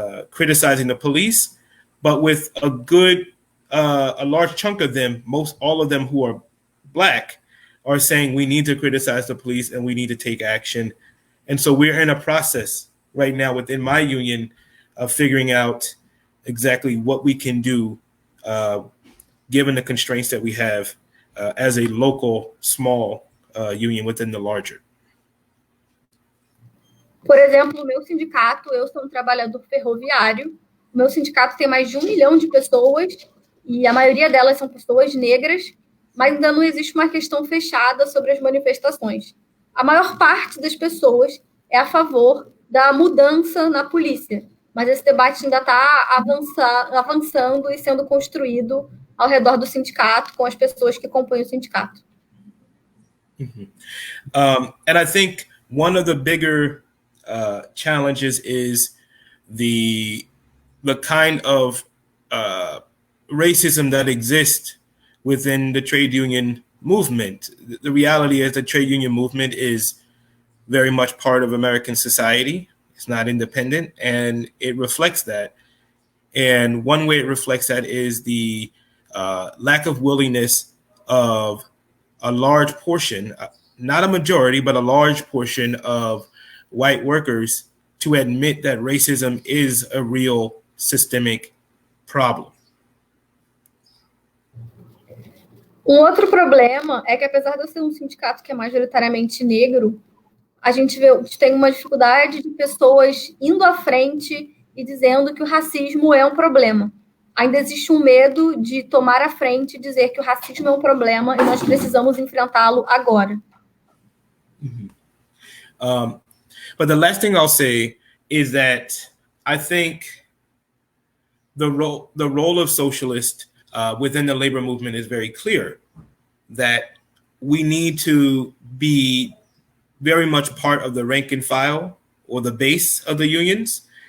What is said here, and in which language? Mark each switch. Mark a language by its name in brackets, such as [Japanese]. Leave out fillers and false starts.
[English] criticizing the police, but with a large chunk of them, all of them who are Black, are saying we need to criticize the police and we need to take action. And so we're in a process right now within my union of figuring out exactly what we can do, given the constraints that we have as a local, small union within the larger. [Portuguese] Por exemplo, o meu sindicato, eu sou um trabalhador ferroviário, o meu sindicato tem mais de 1 milhão de pessoas e a maioria delas são pessoas negras, mas ainda não existe uma questão fechada sobre as manifestações. A maior parte das pessoas é a favor da mudança na polícia, mas esse debate ainda está avançando e sendo construído ao redor do sindicato, com as pessoas que compõem o sindicato. Mm-hmm. [English] And I think one of the bigger challenges is the kind of racism that exists within the trade union movement. The reality is the trade union movement is very much part of American society. It's not independent, and it reflects that. And one way it reflects that is the lack of willingness of a large portion, not a majority, but a large portion of white workers to admit that racism is a real systemic problem. [Portuguese] Um outro problema é que, apesar de eu ser um sindicato que é majoritariamente negro, a gente tem uma dificuldade de pessoas indo à frente e dizendo que o racismo é um problema. Ainda existe um medo de tomar a frente e dizer que o racismo é um problema e nós precisamos enfrentá-lo agora. [English] But the last thing I'll say is that I think the role of socialists within the labor movement is very clear, that we need to be very much part of the rank and file or the base of the unions.